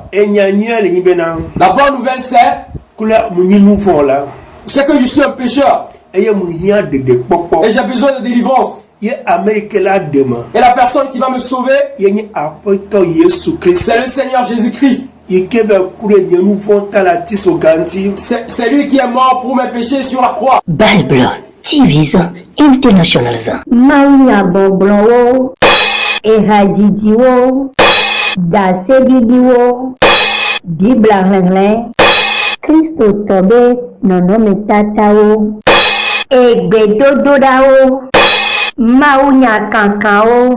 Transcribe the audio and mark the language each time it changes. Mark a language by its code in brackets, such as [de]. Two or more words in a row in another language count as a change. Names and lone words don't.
[fr] La bonne nouvelle, c'est que je suis un pécheur et j'ai besoin de délivrance. Et la personne qui va me sauver, c'est le Seigneur Jésus-Christ. C'est lui qui est mort pour mes péchés sur la croix. Bible, TV, International. [ee] Maunya boblonwo, ehadidiwo, dasebidiwo, diblangleng, Kristo tɔbe nɔnɔmetatawo. Egbedodoɖawo. Mawunyakankanwo.